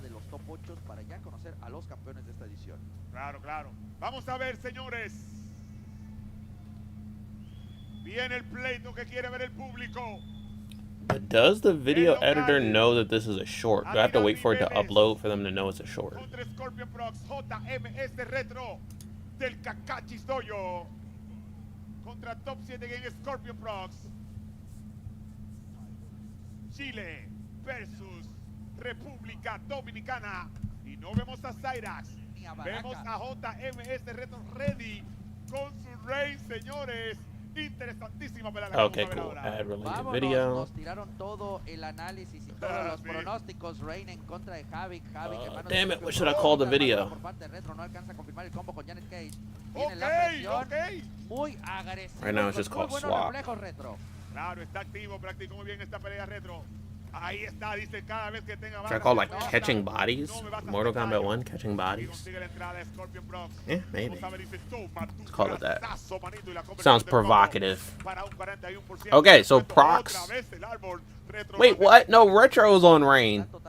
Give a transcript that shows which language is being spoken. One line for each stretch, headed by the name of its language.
Spanish: de los top 8 para ya conocer a los campeones de esta edición. Claro, claro. Vamos a ver, señores. Viene el pleito que quiere ver el público.
English: But does the video editor know that this is a short? Do I have to wait for it to upload for them to know it's a short?
Spanish: Contra ScorpionProcs, yTecZ Retro del Kakachis Dojo. Contra Top 7 Game ScorpionProcs. Chile versus República Dominicana. Y no vemos a Cyrax. Vemos a yTecZ Retro ready con su Reign, señores. Interesantísima pelea.
English: Okay, cool. Add related video.
Spanish: Nos tiraron todo el análisis y todos los pronósticos. Reign en contra de Havik.
English: Damn it, what should I call the video?
Spanish: Por parte de Retro no alcanza a confirmar el combo con yTecZ. Tiene la presión muy agresiva.
English: Right now it's just called Swap.
Spanish: Claro, está activo, practicó muy bien esta pelea Retro. Ahí está, dice cada vez que tenga.
English: Should I call like catching bodies? Mortal Kombat 1, catching bodies? Yeah, maybe. Let's call it that. Sounds provocative. Okay, so Procs. Wait, what? No, Retro's on Rain.